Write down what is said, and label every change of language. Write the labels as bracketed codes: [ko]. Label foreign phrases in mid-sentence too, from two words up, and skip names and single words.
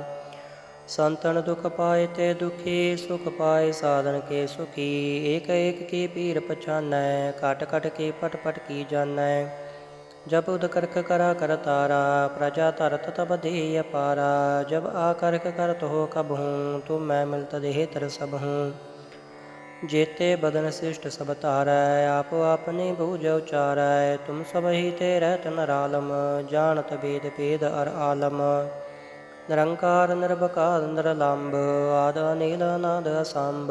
[bra] संतन दुख पाए ते दुखी, सुख पाए साधन के सुखी। एक एक की पीर पछानै, कट कट के पट पट की जानै। जब उद करख करा करतारा, प्रजा धरत तब देह अपारा। जब आ करख करत हो कबहूं, तुम मैं मिलत देह तर सबहूं। जेते बदन शिष्ट सब तारै, आप आपने भूज उचारै। तुम सब ही ते रहत नरालम, जानत वेद भेद अर आलम। निरंकार निर्भकार निरलंब, आद अनिल अनाद असंभ।